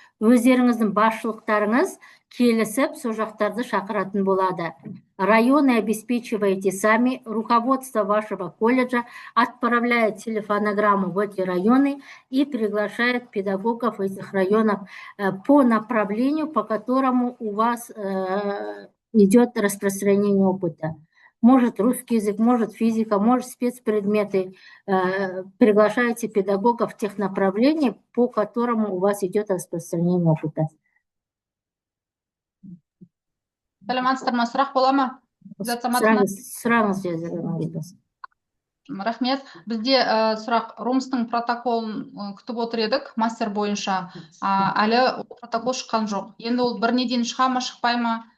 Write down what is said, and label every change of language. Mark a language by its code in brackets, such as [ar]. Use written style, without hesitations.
[kk] Өздеріңіздің басшылықтарыңыз келісіп, сол жақтарды шақыратын болады. [ru] Районы обеспечиваете сами, руководство вашего колледжа отправляет телефонограмму в эти районы и приглашает педагогов этих районов по направлению, по которому у вас идет распространение опыта. может русский язык, может физика, может спецпредметы. Приглашайте педагогов тех направлений, по которому у вас идет распространение опыта. [kk] Саламатсыздар ма, сұрақ бола ма? Гүлзат Саматовна. Сұраңыз Жазира Мамедқызы. Рахмет. Бізде сұрақ Румстың протоколын күтіп отыр едік, мастер бойынша. Әлі ол протокол шыққан жоқ. Енді ол бір неден шыға ма, шықпай ма?